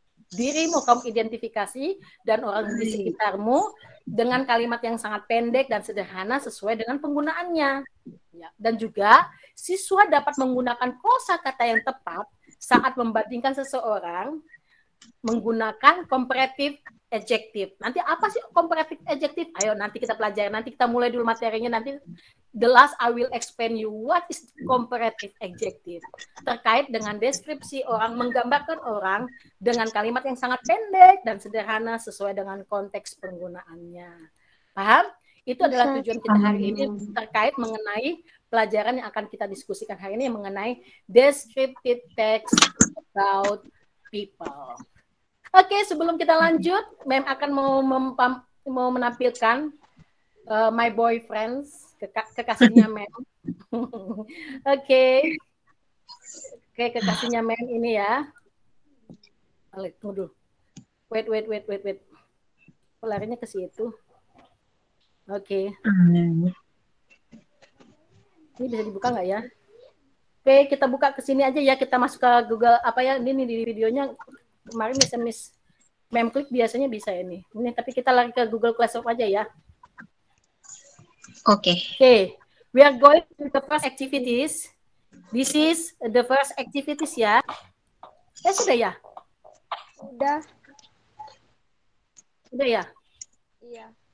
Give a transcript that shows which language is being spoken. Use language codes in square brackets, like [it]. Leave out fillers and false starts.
[id] Dirimu kamu identifikasi dan orang di sekitarmu dengan kalimat yang sangat pendek dan sederhana sesuai dengan penggunaannya. Ya. Dan juga siswa dapat menggunakan kosakata yang tepat saat membandingkan seseorang menggunakan comparative adjective. Nanti apa sih comparative adjective? Ayo nanti kita pelajari. Nanti kita mulai dulu materinya. Nanti [en] the last I will explain you what is comparative adjective. [id] Terkait dengan deskripsi orang, menggambarkan orang dengan kalimat yang sangat pendek dan sederhana sesuai dengan konteks penggunaannya. Paham? Itu adalah tujuan kita hari ini terkait mengenai pelajaran yang akan kita diskusikan hari ini mengenai descriptive text about people. Oke, sebelum kita lanjut, Mem akan mau menampilkan [en] my boyfriend, [id] kekasihnya Mem. Oke, kekasihnya Mem ini ya. Tunggu dulu. [en] Wait. [id] Larinya ke situ. Oke. Ini bisa dibuka nggak ya? Oke, kita buka ke sini aja ya. Kita masuk ke Google apa ya? Ini di videonya. Kemarin bisa Memklik biasanya bisa ini. Tapi kita lari ke Google Classroom aja ya. Oke. [en] We are going to the first activities. This is the first activities ya. [id] Sudah ya? Sudah ya? Iya.